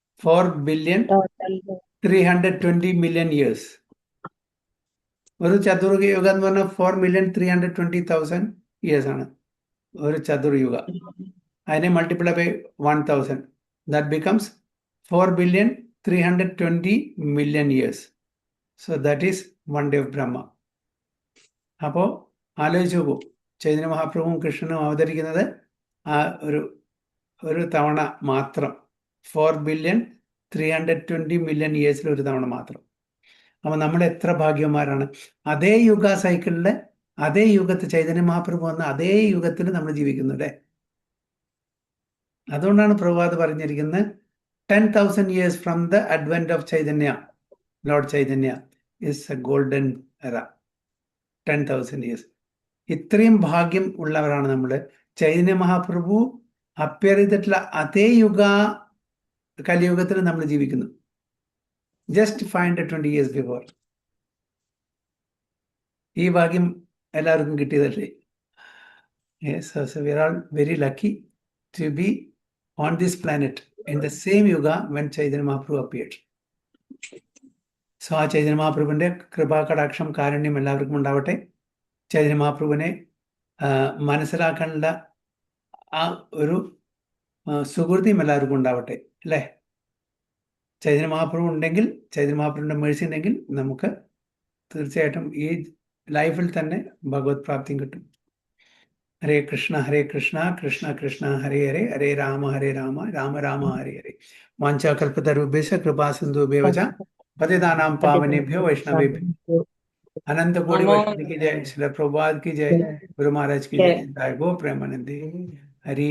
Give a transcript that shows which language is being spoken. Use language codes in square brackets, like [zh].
[en] 4,320,000,000 years. [ml] ഒരു ചതുർയുഗ എന്ന് പറഞ്ഞാൽ 4,320,000 years ആണ് ഒരു ചതുർയുഗ. അതിനെ [en] Multiply by 1000, that becomes 4,320,000,000 years. So that is one day of Brahma. [ml] അപ്പോൾ ആലോചിച്ച് നോക്കൂ, ചൈതന്യ മഹാപ്രഭുവും കൃഷ്ണനും അവതരിക്കുന്നത് ആ ഒരു തവണ മാത്രം, 4,320,000,000 yearsൽ ഒരു തവണ മാത്രം. അപ്പൊ നമ്മൾ എത്ര ഭാഗ്യവന്മാരാണ്. അതേ യുഗ സൈക്കിളില് അതേ യുഗത്ത് ചൈതന്യ മഹാപ്രഭു വന്ന അതേ യുഗത്തിൽ നമ്മൾ ജീവിക്കുന്നു അല്ലേ? അതുകൊണ്ടാണ് പ്രഭുപാദ് പറഞ്ഞിരിക്കുന്നത് [en] 10,000 years from the advent of Chaitanya, lord Chaitanya is a golden era. 10,000 years. [ml] ഇത്രയും ഭാഗ്യം ഉള്ളവരാണ് നമ്മൾ. ചൈതന്യ മഹാപ്രഭു അപ്പിയർ ചെയ്തിട്ടുള്ള അതേ കലിയുഗത്തിൽ നമ്മൾ ജീവിക്കുന്നു. [en] Just 520 years before. [ml] ഈ ഭാഗ്യം എല്ലാവർക്കും കിട്ടിയതല്ലേ? [en] Yes, so we are all very lucky to be on this planet in the same yuga when Chaitanya Mahaprabhu appeared. [ml] So ആ ചൈതന്യ മഹാപ്രഭുവിന്റെ കൃപാകടാക്ഷം കാരുണ്യം എല്ലാവർക്കും ഉണ്ടാവട്ടെ. ചൈതന്യ മഹാപ്രഭുവിനെ മനസ്സിലാക്കാനുള്ള ആ ഒരു സുഹൃത്തിയും എല്ലാവർക്കും ഉണ്ടാവട്ടെ അല്ലേ? ചൈതന്യ മഹാപ്രഭു ഉണ്ടെങ്കിൽ, ചൈതന്യ മഹാപ്രഭുവിന്റെ മേഴ്സി ഉണ്ടെങ്കിൽ നമുക്ക് തീർച്ചയായിട്ടും ഈ ലൈഫിൽ തന്നെ ഭഗവത് പ്രാപ്തിയും കിട്ടും. [sa] ഹരേ കൃഷ്ണ കൃഷ്ണ കൃഷ്ണ ഹരേ ഹരേ, ഹരേ രാമ രാമ രാമ ഹരേ ഹരേ. വാഞ്ചാകൽപതരുഭ്യശ്ച കൃപാ സിന്ധുഭ്യോ ച പതിതാനാം പാവനേഭ്യോ വൈഷ്ണവേഭ്യോ [hi] अनंत कोटि वैष्णव की जय, श्रील प्रभुपाद की जय, गुरु महाराज की जय, गो प्रेमानंदी हरि